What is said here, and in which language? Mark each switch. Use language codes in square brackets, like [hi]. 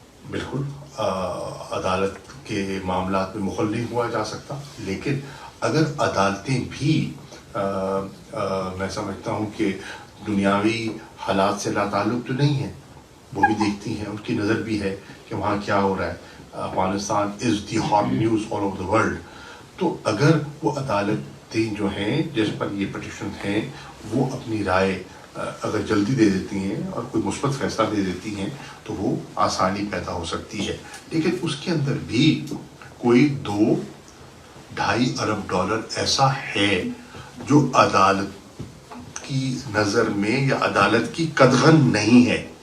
[ur] بالکل عدالت کے معاملات میں مخل نہیں ہوا جا سکتا، لیکن اگر عدالتیں بھی میں سمجھتا ہوں کہ دنیاوی حالات سے لا تعلق تو نہیں ہیں، وہ بھی دیکھتی ہیں، ان کی نظر بھی ہے کہ وہاں کیا ہو رہا ہے. [en] Afghanistan is the hot news all over the world. [ur] تو اگر وہ عدالتیں جو ہیں جس پر یہ پٹیشن ہیں وہ اپنی رائے اگر جلدی دے دیتی ہیں اور کوئی مثبت فیصلہ دے دیتی ہیں تو وہ آسانی پیدا ہو سکتی ہے. لیکن اس کے اندر بھی کوئی $2.5 ارب ایسا ہے جو عدالت کی نظر میں یا عدالت کی قدغن نہیں ہے.